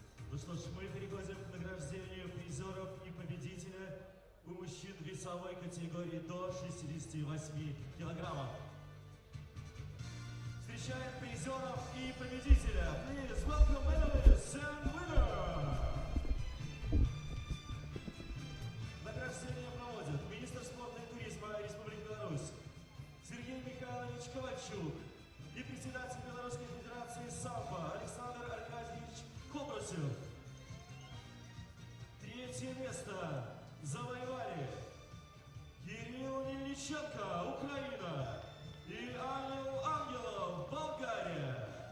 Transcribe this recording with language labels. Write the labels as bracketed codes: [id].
[ru] Ну что ж, мы переходим к награждению призеров и победителя у мужчин весовой категории до 68 килограммов. Встречаем призеров и победителя. [en] Please welcome medalists and winner! [ru] Награждение проводят министр спорта и туризма Республики Беларусь Сергей Михайлович Ковальчук и председатель Белорусской Федерации САМБО Александр Аркадьевич Кобрусев. Третье место завоевали Кирилл Ильиченко, Украина, и Ангел Ангелов, Болгария.